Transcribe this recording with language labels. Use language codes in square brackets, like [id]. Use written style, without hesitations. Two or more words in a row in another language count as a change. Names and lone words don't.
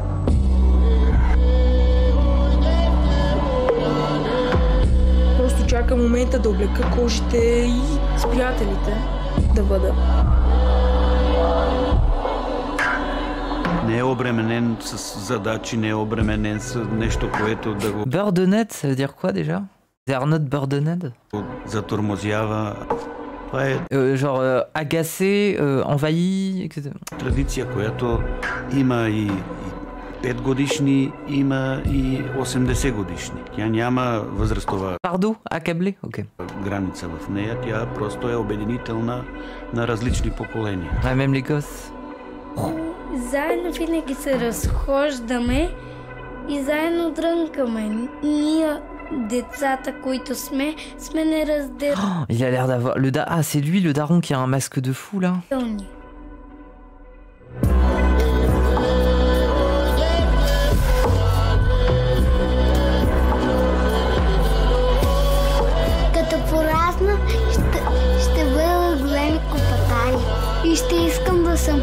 [bg] Просто чакам момента да облека кожите и с приятелите да бъда. Не е обременен с задачи, не е обременен с нещо, което да го... [fr] Burdened, ça veut dire quoi déjà? [en] They are not burdened? [bg] Затормозява. Това е... [fr] genre agacé, envahi, etc. [bg] Традиция, която има и 5 годишни, има и 80 годишни. Тя няма възрастова... [fr] Pardon, accablé? Ok. [bg] Граница в нея, тя просто е обединителна на различни поколения. [fr] Ouais, même les gosses. Заедно винаги се разхождаме и заедно дрънкаме. Ние, децата, които сме неразделни. Il a l'air d'avoir... Ah, c'est lui le daron qui a un masque de fou, là. [bg] Като порасна, ще бъда големи копатари. И ще искам да съм...